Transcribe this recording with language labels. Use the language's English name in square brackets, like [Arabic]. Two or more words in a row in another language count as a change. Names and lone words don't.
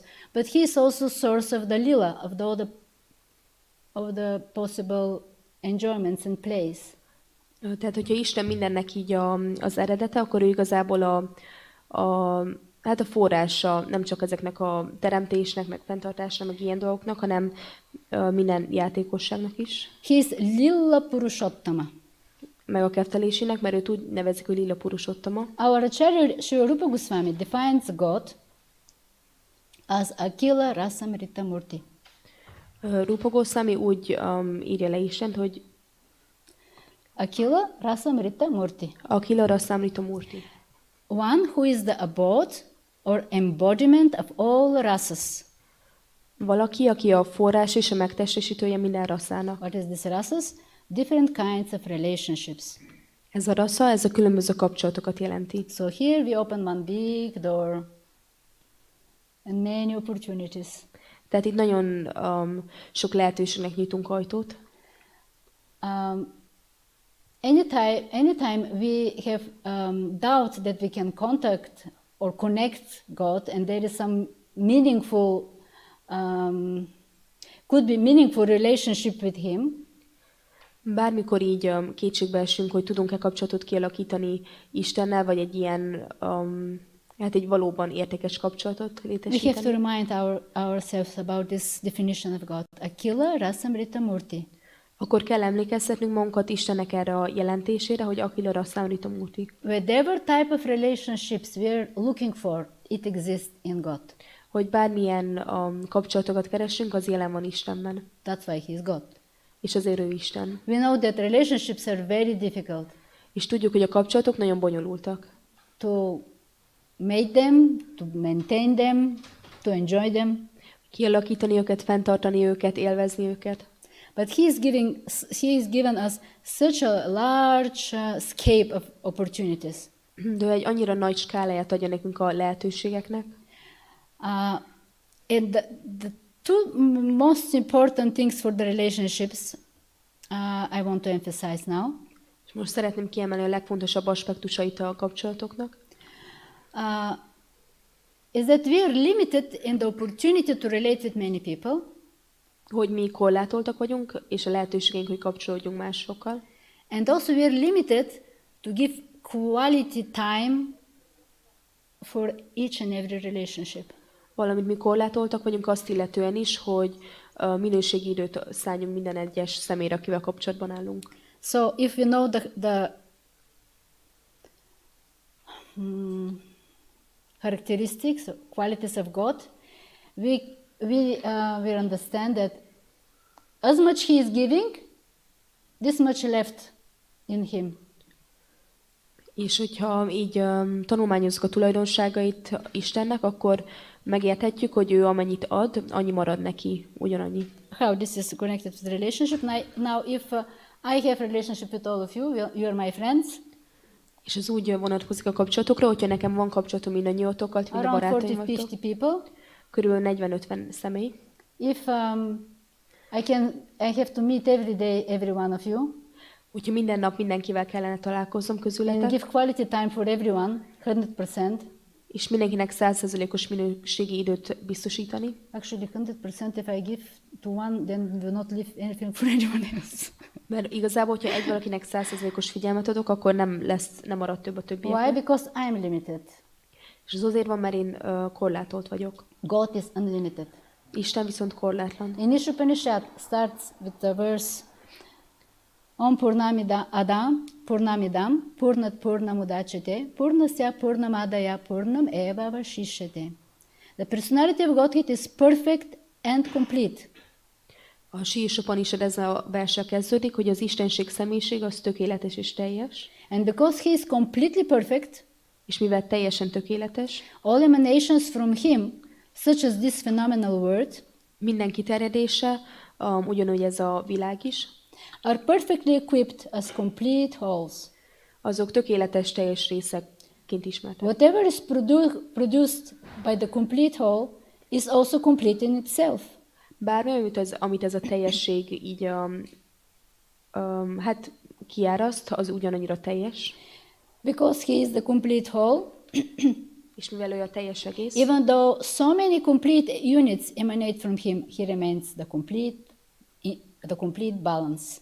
[English] But he is also source of the lila, of the possible enjoyments and plays. [Hungarian] Tehát, hogyha Isten mindennek így az eredete, akkor ő igazából a forrása nem csak ezeknek a teremtésnek, meg fenntartásnak, meg ilyen dolgoknak, hanem minden játékosságnak is. [English] He is [Sanskrit] लीला पुरुषोत्तम. [Hungarian] Meg a kettelésének, mert őt úgy nevezik, hogy [Sanskrit] लीला पुरुषोत्तम. [English] Our Acharya Sri Rupa Goswami defines God as [Sanskrit] अखिल रसामृत मूर्ति. [Hungarian] Rupa Goswami úgy írja le Istent, hogy [Sanskrit] अखिल रसामृत मूर्ति. अखिल रसामृत मूर्ति. [English] One who is the abode or embodiment of all rasas. [Hungarian] Valaki, aki a forrás és a megtestesítője minden rasszának. [English] What is this rasas? Different kinds of relationships. [Hungarian] Ez a rassza, ez a különböző kapcsolatokat jelenti. [English] So here we open one big door and many opportunities. [Hungarian] Tehát itt nagyon sok lehetőségnek nyitunk ajtót. [English] Anytime we have doubt that we can contact or connect God, and there is some meaningful, could be meaningful relationship with Him. [Hungarian] Bármikor így kétségbe esünk, hogy tudunk-e kapcsolatot kialakítani Istennel, vagy egy ilyen, hát egy valóban értékes kapcsolatot létesíteni. [English] We have to remind ourselves about this definition of God. [Sanskrit] अखिल रसामृत मूर्ति. [Hungarian] Akkor kell emlékeztetnünk magunkat Istennek erre a jelentésére, hogy [Sanskrit] अखिल रसामृत मूर्ति. [English] Whatever type of relationships we are looking for, it exists in God. [Hungarian] Hogy bármilyen kapcsolatokat keresünk, az jelen van Istenben. [English] That's why He is God. [Hungarian] És azért ő Isten. [English] We know that relationships are very difficult. [Hungarian] És tudjuk, hogy a kapcsolatok nagyon bonyolultak. [English] To make them, to maintain them, to enjoy them. [Hungarian] Kialakítani őket, fenntartani őket, élvezni őket. [English] But He is given us such a large scape of opportunities. [Hungarian] De egy annyira nagy skáláját adja nekünk a lehetőségeknek. [English] And the two most important things for the relationships I want to emphasize now. [Hungarian] És most szeretném kiemelni a legfontosabb aspektusait a kapcsolatoknak. [English] Is that we are limited in the opportunity to relate with many people. [Hungarian] Hogy mi korlátoltak vagyunk, és a lehetőségeink, hogy kapcsolódjunk másokkal. [English] And also we are limited to give quality time for each and every relationship. [Hungarian] Valamint mi korlátoltak vagyunk azt illetően is, hogy minőségi időt szálljunk minden egyes személyre, akivel kapcsolatban állunk. [English] So if we know the characteristics, qualities of God, we understand that as much He is giving, this much left in Him. [Hungarian] És hogyha így tanulmányozzuk a tulajdonságait Istennek, akkor megérthetjük, hogy ő amennyit ad, annyi marad neki, ugyanannyi. [English] How this is connected to the relationship? Now if I have relationship with all of you, you are my friends. [Hungarian] És ez úgy vonatkozik a kapcsolatokra, hogyha nekem van kapcsolatom mindannyiótokkal, mind a barátaim vagytok. [English] 40-50 people. [Hungarian] Körülbelül 40-50 személy. [English] If I have to meet every day every one of you. [Hungarian] Úgyhogy minden nap mindenkivel kellene találkoznom [English] And [Hungarian] közületek. [English] give quality time for everyone, 100%. [Hungarian] És mindenkinek 100%-os minőségi időt biztosítani. [English] Actually, 100% if I give to one, then do not leave anything for anyone else. [Hungarian] Mert igazából, hogyha egy valakinek 100%-os figyelmet adok, akkor nem marad több a többieknek. [English] Why? Because I'm limited. [Hungarian] És ez azért van, mert én korlátolt vagyok. [English] God is unlimited. [Hungarian] Isten viszont korlátlan. [English] In Upanishad starts with the verse [Sanskrit] ॐ पूर्णमिदम् पूर्णात् पूर्णमुदच्यते पूर्णस्य पूर्णमादाय पूर्णम् एव अवशिष्यते. [English] The personality of Godhead is perfect and complete. [Hungarian] A Upanishad ez a verssel kezdődik, hogy az Istenség személyiség az tökéletes és teljes. [English] And because He is completely perfect, [Hungarian] és mivel teljesen tökéletes, [English] all emanations from Him, such as this phenomenal world, [Hungarian] minden kiterjedése, ugyanúgy ez a világ is, [English] are perfectly equipped as complete wholes. [Hungarian] Azok tökéletes teljes részekként ismertek. [English] Whatever is produced by the complete whole is also complete in itself. [Hungarian] Bármi, amit ez a teljesség így hát kiáraszt, az ugyanannyira teljes. [English] Because He is the complete whole, [Hungarian] és mivel ő a teljes egész, [English] even though so many complete units emanate from Him, He remains the complete balance.